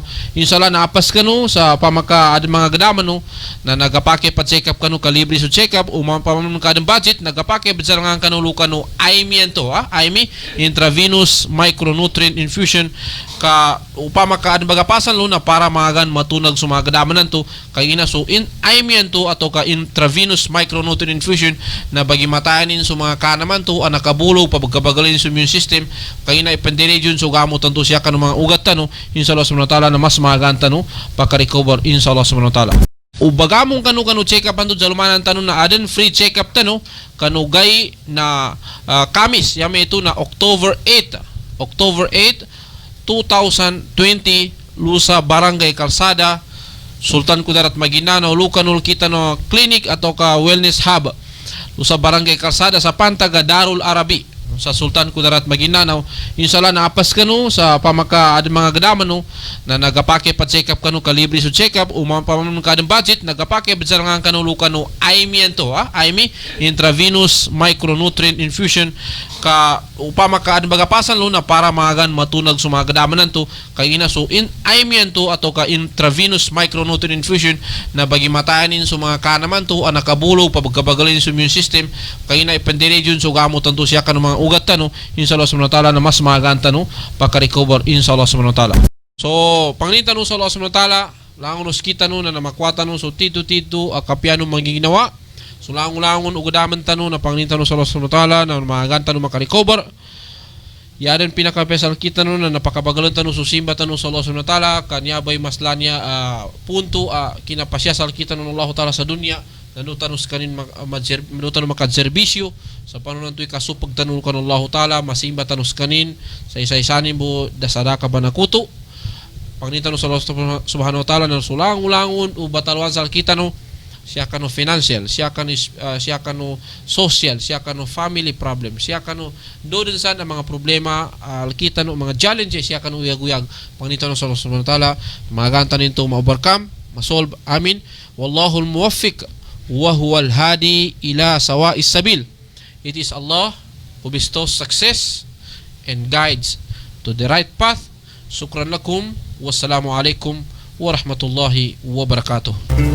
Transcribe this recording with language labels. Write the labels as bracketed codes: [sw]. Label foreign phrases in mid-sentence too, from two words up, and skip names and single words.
[mdh] Inshallah naapas kanu sa pamaka ad mga gadaman no na nagapake pa [en] check up [mdh] kanu kalibre so [en] check up [mdh] pamamon kadang budget nagapake bisarangan kanu lukano IMI to IMI [en] intravenous micronutrient infusion [mdh] ka upama ka ad bagapasan lo na para magan matunag sa mga gadaman to kay ina so in IMI to ato ka [en] intravenous micronutrient infusion [mdh] na bagi matayanin sa mga kanaman to nakabulog pagkabagalin sa [en] immune system [mdh] kay ina ipendire jud so gamot to siya kanu mga ugat tano [ar] إن شاء الله سبحانه وتعالى [mdh] na mas maganta no paka-recover [ar] إن شاء الله سبحانه وتعالى. [mdh] Ubagamong kanu check up anto jalumanan tano na aden [en] free check up [mdh] tano kanugay na Kamis yame ito na October 8 2020 lusa Barangay Kalsada Sultan Kudarat Maguindanao lukanul kita no clinic atau ka [en] wellness hub [mdh] lusa Barangay Kalsada sa Pantaga Darul Arabi sa Sultan Kudarat Maguindanao. Inshallah naapas kanu sa pamaka ad mga gadaman no na nagapake pa [en] check up [mdh] kanu kalibre so [en] check up [mdh] pamamon kadang budget nagapake bisarangan kanu lukano IMI to IMI [en] intravenous micronutrient infusion [mdh] ka upama ka ad bagapasan lo na para magan matunag sa mga gadaman to kay ina so in IMI to ato ka [en] intravenous micronutrient infusion [mdh] na bagi matayanin sa mga kanaman to nakabulog pagkabagalin sa [en] immune system [mdh] kay ina ipendire jud so gamot to siya kanu mga ugat tano [ar] إن شاء الله سبحانه وتعالى [mdh] na mas maganta no paka-recover [ar] إن شاء الله سبحانه وتعالى. [mdh] So panginita no sa [ar] الله سبحانه وتعالى [mdh] langon nos kita no na namakwata no so tito akapiano magiginawa so langon ugadaman tano na panginita no sa [ar] الله سبحانه وتعالى [mdh] na maganta no maka-recover yaden pinakapesal kita no na napakabagalan tano so simba tano sa [ar] الله سبحانه وتعالى [mdh] kanyabay maslanya punto kinapasyasal kita no [ar] الله تعالى [mdh] sa dunya nanutanus kanin manutanus makadserbisyo sa panunan to'y kasupag tanul kan [ar] الله تعالى [mdh] masimba tanus kanin sa isa-isanin mo dasadaka ba nakuto pagnitanus sa [ar] الله سبحانه وتعالى [mdh] na sulang-ulangon o batalwan sa kita no siya kano financial siya kano social siya kano [en] family problem [mdh] siya kano doon sa mga problema kita no mga challenges siya kano uyag-uyag pagnitanus sa [ar] الله سبحانه وتعالى [mdh] maganta nito [en] ma-overcome ma-solve [mdh] amin [ar] والله الموفق وهو الهادي إلى سواء السبيل. [en] It is Allah who bestows success and guides to the right path. [ar] شكرا لكم. والسلام عليكم ورحمة الله وبركاته.